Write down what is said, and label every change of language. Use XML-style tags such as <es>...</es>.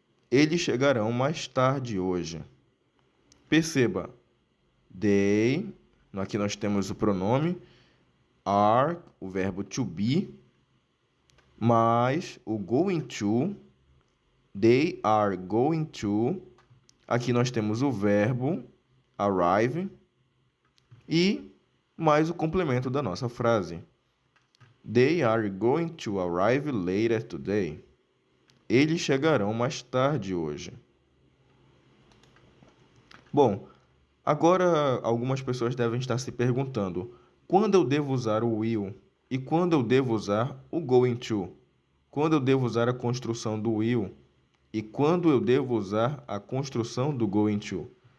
<pt>Eles chegarão mais tarde hoje. Perceba, they, aqui nós temos o pronome are, o verbo to be, mais o going to,</pt> <en>they are going to,</en> <pt>aqui nós temos o verbo arrive e mais o complemento da nossa frase.</pt> <en>They are going to arrive later today.</en> <pt>Eles chegarão mais tarde hoje. Bom, agora algumas pessoas devem estar se perguntando: quando eu devo usar o will e quando eu devo usar o going to? Quando eu devo usar a construção do will e quando eu devo usar a construção do going to?</pt>